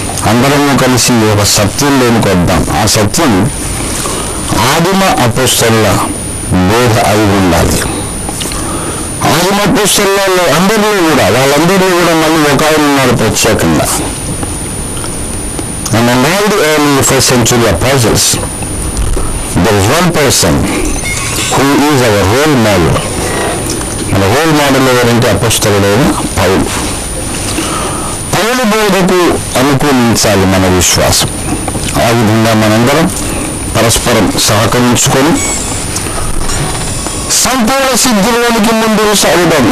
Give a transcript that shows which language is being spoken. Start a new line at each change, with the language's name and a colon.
Telugu: అందరం కలిసి ఒక సత్యంలోనికి వద్దాం. ఆ సత్యం ఆదిమ అపోస్తలుల బోధ అయి ఉండాలి. ఆదిమ అపోస్తలులలో అందరిలో కూడా, వాళ్ళందరిలో కూడా మళ్ళీ ఒక ఆయన ఉన్నారు ప్రత్యేకంగా.
English: And in all the early first century apostles, there is one person who is our role model.
Telugu: మన రోల్ మోడల్ ఎవరంటే అపోస్తలుడైన పౌలు. పౌలు బోధకు అనుకూలించాలి మన విశ్వాసం. ఆ విధంగా మనందరం పరస్పరం సహకరించుకొని సంపూర్ణ సిద్ధిలోనికి ముందుకు సాగుదాం.